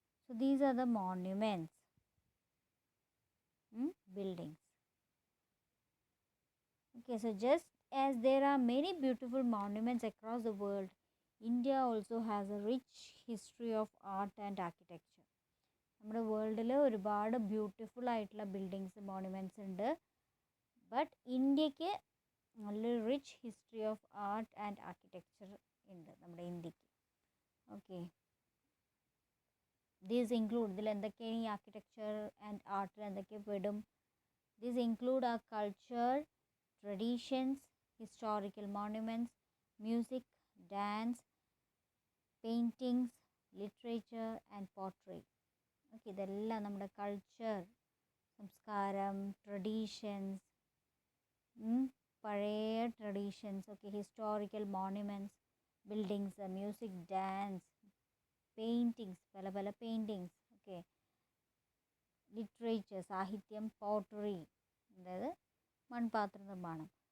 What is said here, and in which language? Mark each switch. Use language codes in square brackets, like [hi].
[en] So these are the monuments, buildings. Okay, so just as there are many beautiful monuments across the world, India also has a rich history of art and architecture. [ml] നമ്മുടെ വേൾഡിൽ ഒരുപാട് beautiful ആയിട്ടുള്ള buildings monuments ഉണ്ട്. But ഇന്ത്യക്ക് നല്ലൊരു rich history of art and architecture ഉണ്ട് നമ്മുടെ ഇന്ത്യക്ക്. ഓക്കെ, ദീസ് ഇൻക്ലൂഡ്, ഇതിൽ എന്തൊക്കെയാണ് ഈ ആർക്കിടെക്ചർ ആൻഡ് ആർട്ടിൽ എന്തൊക്കെ പെടും? ദീസ് ഇൻക്ലൂഡ് ആ culture, traditions, historical monuments, music, dance, paintings, literature and pottery. Okay, ഇതെല്ലാം നമ്മുടെ കൾച്ചർ, സംസ്കാരം, ട്രഡീഷൻസ്, പഴയ traditions, okay, historical monuments, buildings, music, dance, paintings, പല പല പെയിൻറ്റിങ്സ്, ഓക്കെ, ലിറ്ററേച്ചർ, സാഹിത്യം, പോട്ടറി, അതായത് മൺപാത്ര നിർമ്മാണം.